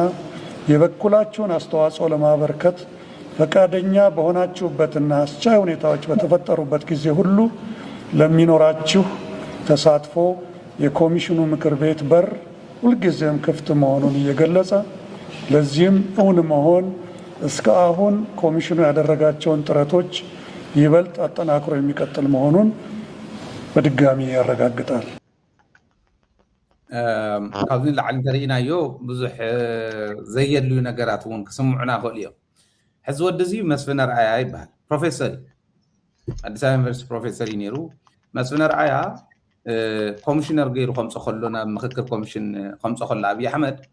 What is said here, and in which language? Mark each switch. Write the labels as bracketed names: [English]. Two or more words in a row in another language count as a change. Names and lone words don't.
[Amharic] የበኩላችሁን አስተዋጽኦ ለማበርከት ፈቃደኛ በሆናችሁበትና አስቻይ ሁኔታዎች በተፈጠሩበት ጊዜ ሁሉ ለሚኖራችሁ ተሳትፎ የኮሚሽኑ ምክር ቤት በር ሁልጊዜም ክፍት መሆኑን እየገለጸ ለዚህም እውን መሆን እስከ አሁን ኮሚሽኑ ያደረጋቸውን ጥረቶች ይበልጥ አጠናክሮ የሚቀጥል መሆኑን በድጋሚ ያረጋግጣል። [Tigrinya] ካብዚ ላዕሊ እንተሪእናዮ ብዙሕ ዘየድልዩ ነገራት እውን ክስምዑና ክእሉ እዮም። ሕዚ ወዲ እዚ መስፍን ኣርኣያ ይበሃል። ፕሮፌሰር ኣዲስ ኣበባ ዩኒቨርሲቲ ፕሮፌሰር እዩ ነይሩ። መስፍን ኣርኣያ ኮሚሽነር ገይሩ ከምፆ ከሎ ናብ ምክክር ኮሚሽን ከምፆ ከሎ ኣብዪ ኣሕመድ